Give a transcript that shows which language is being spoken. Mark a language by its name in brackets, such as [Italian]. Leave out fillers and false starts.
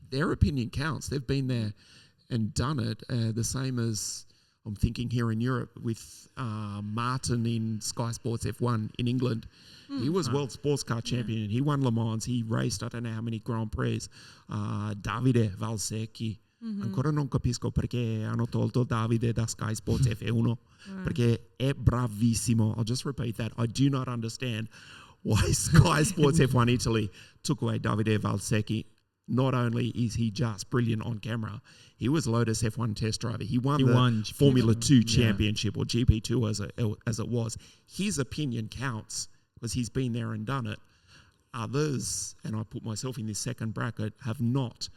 [English] Their opinion counts. They've been there and done it. The same as I'm thinking here in Europe with Martin in Sky Sports F1 in England. He was world sports car champion. He won Le Mans. He raced I don't know how many Grand Prix. Davide Valsecchi. [Italian] Ancora non capisco perché hanno tolto Davide da Sky Sports F1 perché è bravissimo. [English] I'll just repeat that. I do not understand why Sky Sports F1 Italy took away Davide Valsecchi. not only is he just brilliant on camera, he was Lotus F1 test driver. He won Formula 2 championship, or GP2 as it was. His opinion counts because he's been there and done it. Others, and I put myself in this second bracket, have not.